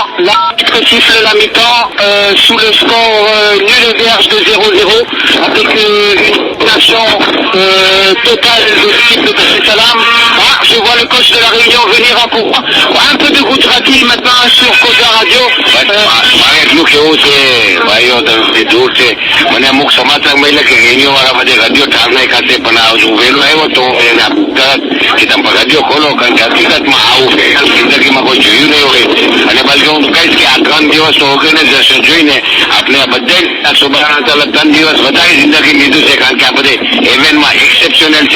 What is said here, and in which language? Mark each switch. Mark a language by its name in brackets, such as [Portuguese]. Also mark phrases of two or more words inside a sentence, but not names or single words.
[French] L'arbitre siffle la mi-temps sous le score nul et vierge de 0-0, avec une nation totale de l'équipe de Dar es Salaam. Je vois le coach de la Réunion venir en courant. Un peu de Gujarati maintenant sur Côte Radio. [Gujarati] એટલું કેવું છે ભાઈઓ તમે દૂર છે મને અમુક સમાચાર મળ્યા કે રેડિયો વાળા બધે રેડિયો ઠારનાઈ ખાતે પણ હું વહેલો આવ્યો તો એને તરત કે તમે રેડિયો ખોલો, કારણ કે હકીકતમાં આવું જિંદગીમાં કોઈ જોયું નહીં હોય, અને બલકે હું કહીશ કે આ 3 દિવસનું ઓર્ગેનાઇઝેશન જોઈને આપણે બધે સુબાના 3 દિવસ વધારે જિંદગી લીધું છે, કારણ કે આ બધે ઇવેન્ટમાં એક્સેપ્શનલ છે.